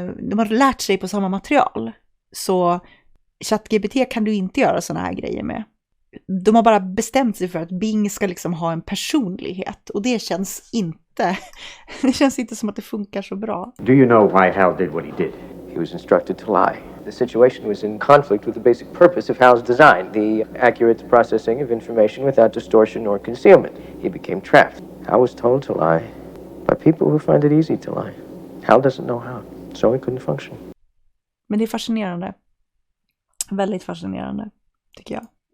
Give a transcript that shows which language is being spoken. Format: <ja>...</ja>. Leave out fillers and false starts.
<sv>De har lärt sig på samma material. Så chatgpt kan du inte göra såna här grejer med. De har bara bestämt sig för att Bing ska liksom ha en personlighet, och det känns inte som att det funkar så bra.</sv> <en>Do you know why Hal did what he did? He was instructed to lie. The situation was in conflict with the basic purpose of Hal's design, the accurate processing of information without distortion or concealment. He became trapped. Hal was told to lie by people who find it easy to lie. Hal doesn't know how, so he couldn't function.</en> <sv>Men det är fascinerande. Väldigt fascinerande, tycker jag.</sv>